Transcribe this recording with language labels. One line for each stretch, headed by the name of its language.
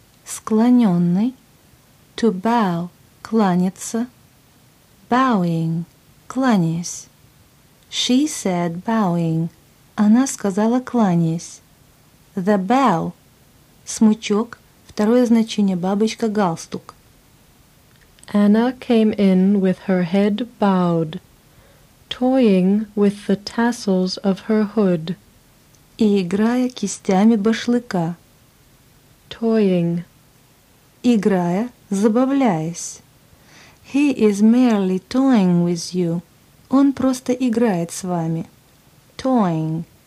Russian: Склоненный. To bow. Кланяться. Bowing. Кланяясь.
English: She said bowing.
Russian: Она сказала кланяясь.
English: The bow. Смычок.
Russian: Второе значение бабочка галстук.
English: Anna came in with her head bowed, toying with the tassels of her hood.
Russian: И играя кистями башлыка.
English: Toying.
Russian: Играя, забавляясь.
English: He is merely toying with you.
Russian: Он просто играет с вами. Toying.